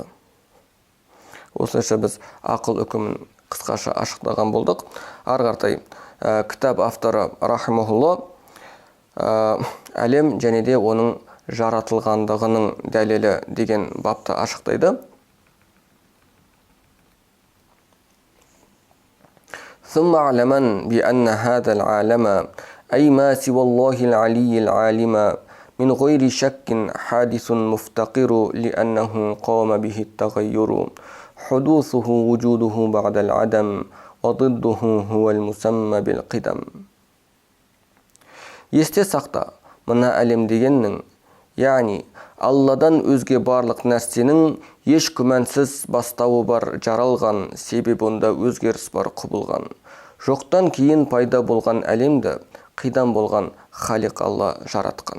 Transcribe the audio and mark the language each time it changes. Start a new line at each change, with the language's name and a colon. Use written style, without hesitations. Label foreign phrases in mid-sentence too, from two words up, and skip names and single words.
Kazakh: Осылайша біз ақыл үкімін қысқаша ашықтаған болдық. Ары қаратай кітап авторы рахимахулла әлем және де оның жаратылғандығының дәлелі деген бапты ашықтайды.
Arabic: ثم اعلمن بأن هذا العالم أي ما سوى الله العلي العالم من غير شك حادث مفتقر لأنه قام به التغير حدوثه وجوده بعد العدم وضده هو المسمى بالقدم.
Kazakh: Есте сақта, мына әлем дегеннің, яғни Алладан өзге барлық нәрсенің еш күмәнсіз бастауы бар жаралған, себебі онда өзгеріс бар құбылған. Жоқтан кейін пайда болған әлемді қидан болған Халиқ Алла жаратқан.